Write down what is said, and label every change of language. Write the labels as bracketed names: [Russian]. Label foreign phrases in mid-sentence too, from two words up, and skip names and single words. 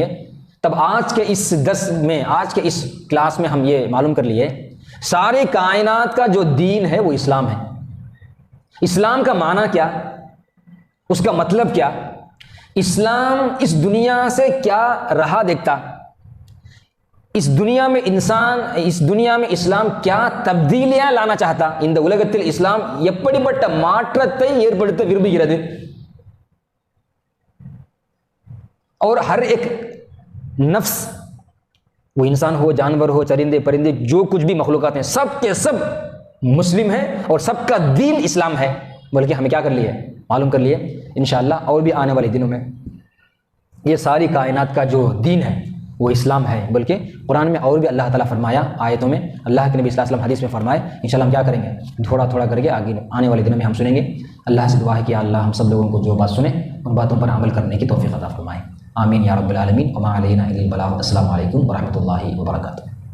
[Hindi] तब आज के इस दस में, आज के इस क्लास में हम ये मालूम कर लिए सारे कायनात का जो दीन है वो इस्लाम है। इस्लाम का माना क्या, उसका मतलब क्या, इस्लाम इस दुनिया से क्या राह देखता, इस दुनिया में इंसान, इस दुनिया में इस्लाम क्या तब्दीलियां लाना चाहता, [Tamil] இந்த உலகத்தில் இஸ்லாம் எப்படிப்பட்ட மாற்றத்தை ஏற்படுத்த விரும்புகிறது, [Hindi] और हर एक नफ्स, वो इंसान हो, जानवर हो, चरिंदे परिंदे, जो कुछ भी मखलूकात हैं, सब के सब मुस्लिम है और सबका दीन इस्लाम है। बल्कि हमें क्या कर लिए, मालूम कर लिए इंशाअल्लाह और भी आने वाले दिनों में ये सारी कायनात का जो दीन है वो इस्लाम है। बल्कि कुरान में और भी अल्लाह ताला फरमाया आयतों में, अल्लाह के नबी [Arabic] صلى الله عليه وسلم [Hindi] हदीस में फरमाए। इंशाअल्लाह हम क्या करेंगे, थोड़ा थोड़ा करके आगे आने वाले दिनों में हम सुनेंगे। अल्लाह से दुआ है कि अल्लाह हम सब लोगों को जो बात सुने उन बातों पर अमल करने की तौफीक अता फरमाए। [Arabic] آمين يا رب العالمين. وما علينا إلا البلاغ. السلام عليكم ورحمة الله وبركاته.